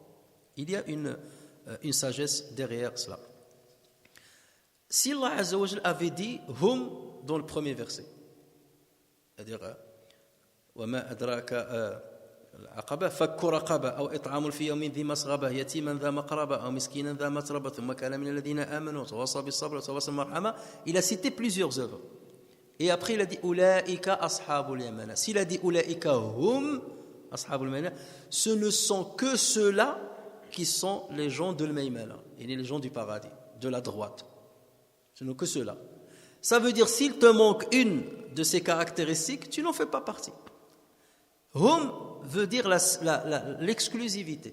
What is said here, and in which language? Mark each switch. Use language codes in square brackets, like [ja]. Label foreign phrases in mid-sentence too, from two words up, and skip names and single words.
[fr] Il y a une sagesse derrière cela. Si [ar] الله عز وجل [fr] avait dit hum dans le premier verset, c'est-à-dire [ar] وما أدراك العقبة فك رقبة أو إطعام في يوم ذي مسغبة يتيما ذا مقربة أو مسكينا ذا متربة ثم كان من الذين آمنوا وتواصوا بالصبر وتواصوا بالمرحمة. [fr] Il a cité plusieurs œuvres. Et après il a dit [ar] أولئك أصحاب اليمنى. [fr] S'il a dit [ar] أولئك هم أصحاب اليمنى, [fr] ce ne sont que ceux-là qui sont les gens de l'Maymana, et les gens du paradis, de la droite. Ce ne sont que ceux-là. Ça veut dire s'il te manque une de ces caractéristiques, tu n'en fais pas partie. Hum veut dire l'exclusivité.